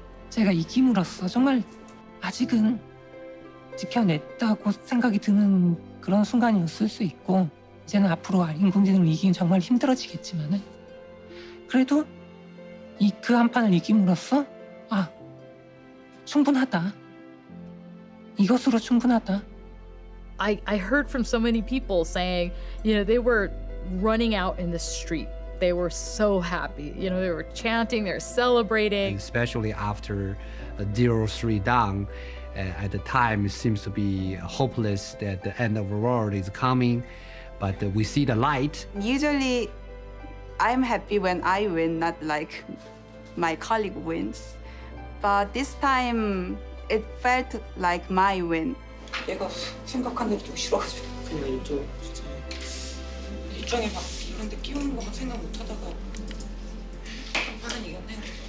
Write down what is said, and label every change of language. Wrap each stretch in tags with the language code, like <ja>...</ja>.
<ko>제가 이김으로써 정말 아직은 지켜냈다고 생각이 드는 그런 순간이었을 수 있고, 이제는 앞으로 인공지능을 이기긴 정말 힘들어지겠지만은 그래도 그 한 판을 이김으로써 아, 충분하다. 이것으로 충분하다.</ko> <en>I heard from so many people saying, they were running out in the street. They were so happy. They were chanting, they were celebrating. Especially after 0-3 down, at the time it seems to be hopeless that the end of the world is coming, but we see the light. Usually, I'm happy when I win, not like my colleague wins. But this time, it felt like my win.</en> <ko>내가 생각한 대로 좀 싫어가지고 그냥 이쪽 진짜 일정에 막 이런 데 끼우는 거 막 생각 못 하다가 한 판은 이겼네 그래도.</ko>